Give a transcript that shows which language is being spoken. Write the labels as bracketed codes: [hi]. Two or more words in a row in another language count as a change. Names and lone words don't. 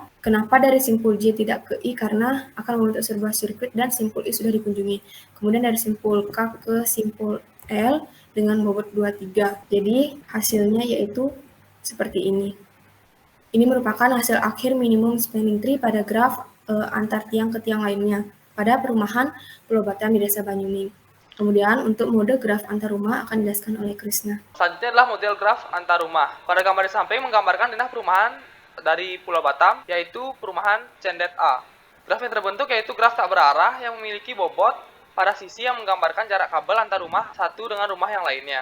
[id] Kenapa dari simpul J tidak ke I? Karena akan membentuk sebuah sirkuit dan simpul I sudah dikunjungi. Kemudian dari simpul K ke simpul L dengan bobot 23. Jadi hasilnya yaitu seperti ini. Ini merupakan hasil akhir [en] minimum spanning tree [id] pada graf antar tiang ke tiang lainnya pada perumahan Pulau Batam di Desa Banyuning. Kemudian untuk mode graf antar rumah akan dijelaskan oleh Krisna. Selanjutnya adalah model graf antar rumah. Pada gambar di samping menggambarkan denah perumahan dari Pulau Batam, yaitu perumahan Cendet A. Graf yang terbentuk yaitu graf tak berarah yang memiliki bobot pada sisi yang menggambarkan jarak kabel antar rumah satu dengan rumah yang lainnya.